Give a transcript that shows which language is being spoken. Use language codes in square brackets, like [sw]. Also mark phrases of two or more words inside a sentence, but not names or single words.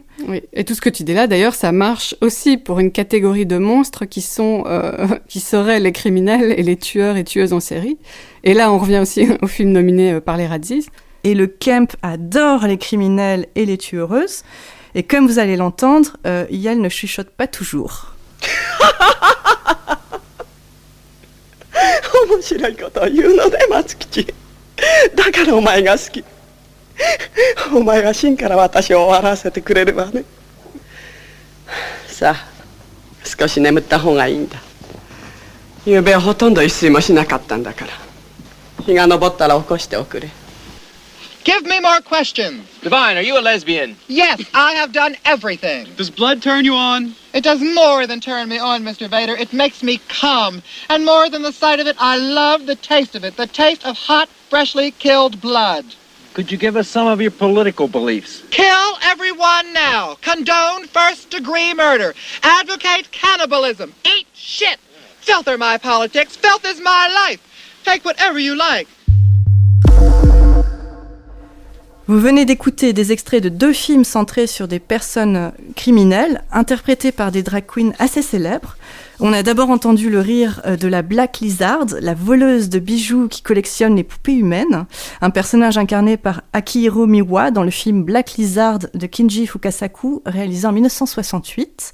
[fr] Oui, et tout ce que tu dis là, d'ailleurs, ça marche aussi pour une catégorie de monstres qui seraient les criminels et les tueurs et tueuses en série. Et là, on revient aussi au film nominé par les Razzies. Et le camp adore les criminels et les tueuses. Et comme vous allez l'entendre, Yael ne chuchote pas toujours. [ja] 面白いことを言うのね、松吉。だからお前が好き。お前が真から私を笑わせてくれればね。さあ、少し眠った方がいいんだ。昨べはほとんど一睡もしなかったんだから。日が昇ったら起こしておくれ。 [en] Give me more questions. Divine, are you a lesbian? Yes, I have done everything. Does blood turn you on? It does more than turn me on, Mr. Vader. It makes me come. And more than the sight of it, I love the taste of it. The taste of hot, freshly killed blood. Could you give us some of your political beliefs? Kill everyone now. Condone first-degree murder. Advocate cannibalism. Eat shit. Filth are my politics. Filth is my life. Take whatever you like. [fr] Vous venez d'écouter des extraits de 2 films centrés sur des personnes criminelles, interprétés par des drag queens assez célèbres. On a d'abord entendu le rire de la Black Lizard, la voleuse de bijoux qui collectionne les poupées humaines, un personnage incarné par Akihiro Miwa dans le film Black Lizard de Kinji Fukasaku, réalisé en 1968.